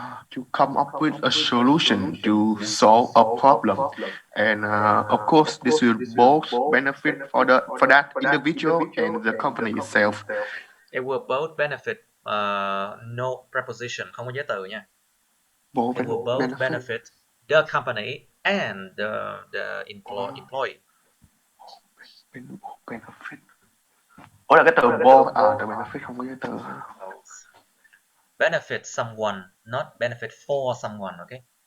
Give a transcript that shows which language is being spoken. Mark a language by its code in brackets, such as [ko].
[en] To come up with a solution to solve a problem, and of course this will both benefit for that individual and the company itself. It will both benefit, no preposition, [vi] không có giới từ nha. [en] It will both benefit the company and the employee. Benefit. [vi] Ủa là cái từ both, từ benefit không có giới từ. [en] Benefit someone, not benefit for someone, okay?